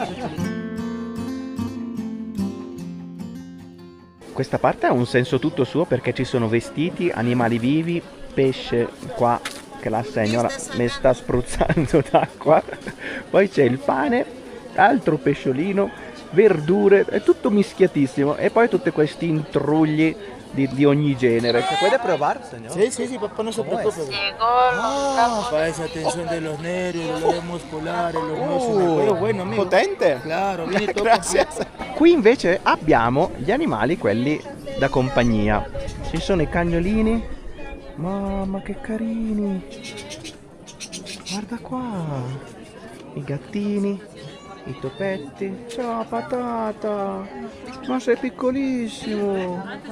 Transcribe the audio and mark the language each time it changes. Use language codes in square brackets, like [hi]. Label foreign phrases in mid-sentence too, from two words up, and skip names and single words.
[it] Questa parte ha un senso tutto suo, perché ci sono vestiti, animali vivi, pesce qua che la signora mi sta spruzzando d'acqua. Poi c'è il pane, altro pesciolino, verdure, è tutto mischiatissimo, e poi tutti questi intrugli di ogni genere. [es] ¿Se puede probar, señor? Sí, papá, no se preocupe. Para esa tensión de los nervios, dolores musculares, los músculos. Bueno, amigo. [it] Potente? [es] Claro, viene todo [it] Grazie. Qui invece abbiamo gli animali, quelli da compagnia. Ci sono i cagnolini. Mamma che carini. Guarda qua. I gattini, i topetti. Ciao patata. Ma sei piccolissimo.